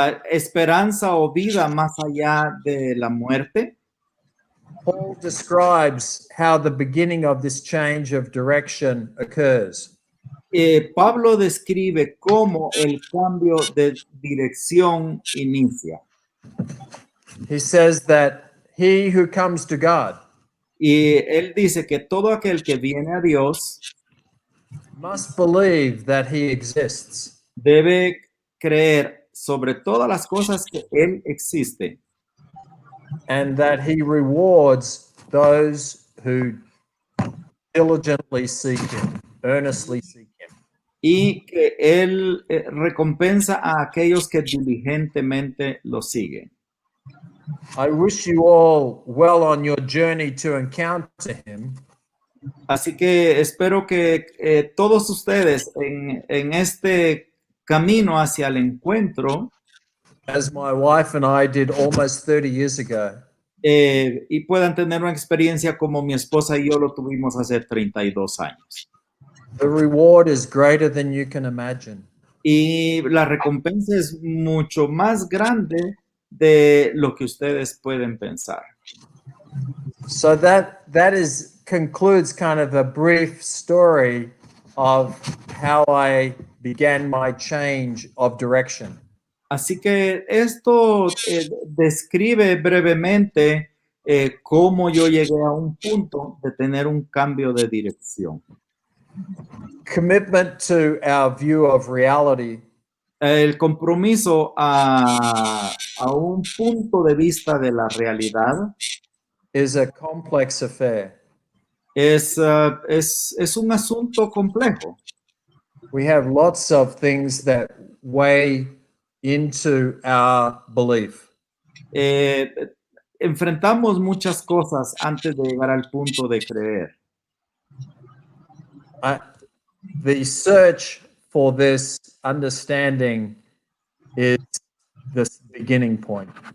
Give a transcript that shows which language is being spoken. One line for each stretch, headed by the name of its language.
Spanish: Esperanza o vida más allá de la muerte.
English: Paul describes how the beginning of this change of direction occurs.
Spanish: Pablo describe cómo el cambio de dirección inicia.
English: He says that he who comes to God
Spanish: Y él dice que todo aquel que viene a Dios
English: must believe that he exists.
Spanish: Debe creer sobre todas las cosas que él existe.
English: And that he rewards those who diligently seek him, earnestly seek him.
Spanish: y que Él recompensa a aquellos que diligentemente lo siguen.
English: I wish you all well on your journey to encounter him.
Spanish: Así que espero que todos ustedes en este camino hacia el encuentro,
English: As my wife and I did almost 30 years ago.
Spanish: y puedan tener una experiencia como mi esposa y yo lo tuvimos hace 32 años.
English: The reward is greater than you can imagine.
Spanish: Y la recompensa es mucho más grande de lo que ustedes pueden pensar.
English: So that concludes kind of a brief story of how I began my change of direction.
Spanish: Así que esto describe brevemente cómo yo llegué a un punto de tener un cambio de dirección.
English: Commitment to our view of reality
Spanish: El compromiso a un punto de vista de la realidad
English: is a complex affair.
Spanish: es un asunto complejo.
English: We have lots of things that weigh into our belief.
Spanish: Enfrentamos muchas cosas antes de llegar al punto de creer.
English: The search for this understanding is the beginning point.